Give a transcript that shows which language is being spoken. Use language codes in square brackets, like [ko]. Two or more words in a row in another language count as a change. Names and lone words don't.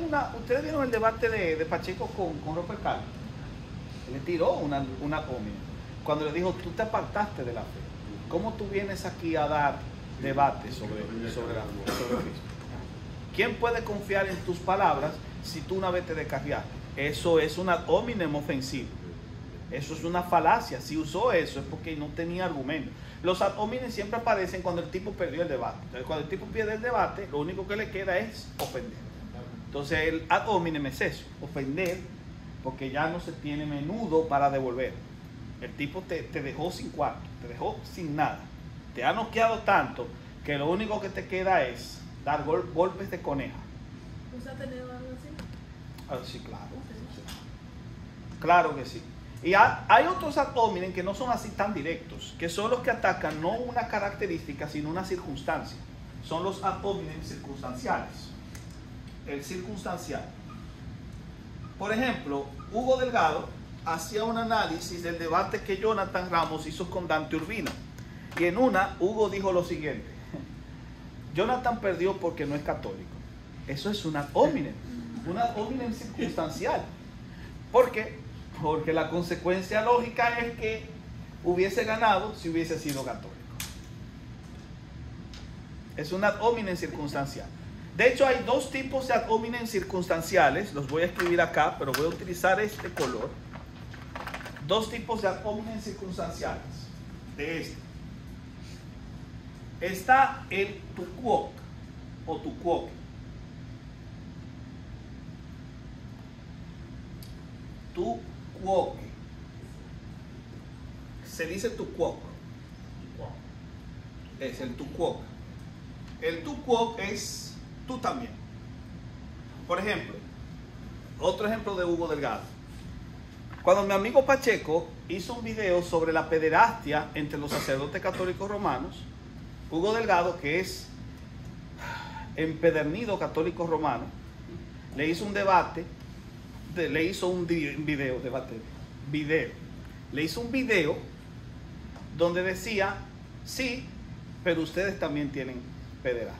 [es] Ustedes vieron el debate de Pacheco con Robert Carlos. Él le tiró una hominem. Cuando le dijo, tú te apartaste de la fe. ¿Cómo tú vienes aquí a dar debate sobre Cristo? ¿Quién puede confiar en tus palabras si tú una vez te descarriaste? Eso es un [la] ad hominem [es] ofensivo. Eso es una falacia. Si usó eso es porque no tenía argumento. Los [la] ad hominem [es] siempre aparecen cuando el tipo perdió el debate. Entonces, cuando el tipo pierde el debate, lo único que le queda es ofender. Entonces el [la] ad hominem [es] es eso, ofender, porque ya no se tiene menudo para devolver. El tipo te dejó sin cuarto, te dejó sin nada. Te ha noqueado tanto que lo único que te queda es dar golpes de coneja. ¿Usted ha tenido algo así? Sí, claro. Claro que sí. Y hay otros [la] ad hominem [es] que no son así tan directos, que son los que atacan no una característica, sino una circunstancia. Son los [la] ad hominem [es] circunstanciales. El circunstancial. Por ejemplo, Hugo Delgado hacía un análisis del debate que Jonathan Ramos hizo con Dante Urbina. Y en una, Hugo dijo lo siguiente: Jonathan perdió porque no es católico. Eso es un [la] ad hominem [es] circunstancial. ¿Por qué? Porque la consecuencia lógica es que hubiese ganado si hubiese sido católico. Es un [la] ad hominem [es] circunstancial. De hecho, hay dos tipos de [la] ad hominem [es] circunstanciales. Los voy a escribir acá, pero voy a utilizar este color. Dos tipos de [la] ad hominem [es] circunstanciales. De este. Está el [la] tu quoque [es] o [la] tu quoque. Tu quoque. [es] Se dice [la] tu quoque. [es] Es el [la] tu quoque. [es] El [la] tu quoque [es] es tú también. Por ejemplo, otro ejemplo de Hugo Delgado. Cuando mi amigo Pacheco hizo un video sobre la pederastia entre los sacerdotes católicos romanos, Hugo Delgado, que es empedernido católico romano, le hizo un debate, le hizo un video donde decía, sí, pero ustedes también tienen pederastia.